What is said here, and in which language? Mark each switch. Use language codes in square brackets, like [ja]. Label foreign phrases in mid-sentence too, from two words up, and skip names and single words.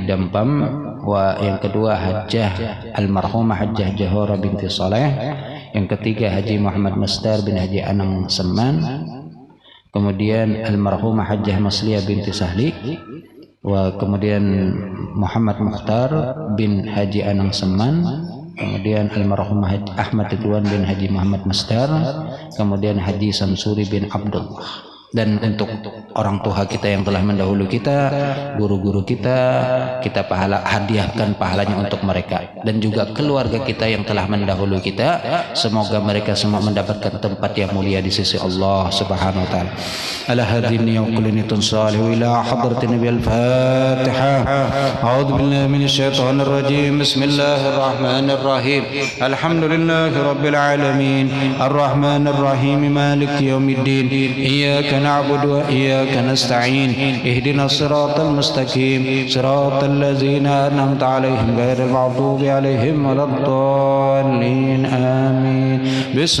[id] Dampam, yang kedua Hajjah almarhumah Hajjah Johora binti Saleh, yang ketiga Haji Muhammad Masdar bin Haji Anang Seman, kemudian almarhumah Hajjah Masliyah binti Sahli, kemudian Muhammad Mukhtar bin Haji Anang Seman, kemudian almarhum Ahmad Ridwan bin Haji Muhammad Masdar, kemudian Haji Samsuri bin Abdullah. Dan untuk orang tua kita yang telah mendahului kita, guru-guru kita hadiahkan pahalanya untuk mereka, dan juga keluarga kita yang telah mendahului kita, semoga mereka semua mendapatkan tempat yang mulia di sisi Allah [ar] سبحانه وتعالى. على هذه النية وكل نية صالحة إلى حضرة النبي الفاتحة. أعوذ بالله من الشيطان الرجيم. بسم الله الرحمن الرحيم. الحمد لله رب العالمين. الرحمن الرحيم. مالك يوم الدين. Iyyaka نعبد وإياك نستعين اهدنا الصراط المستقيم صراط الذين أنعمت عليهم غير المغضوب عليهم ولا الضالين آمين بسم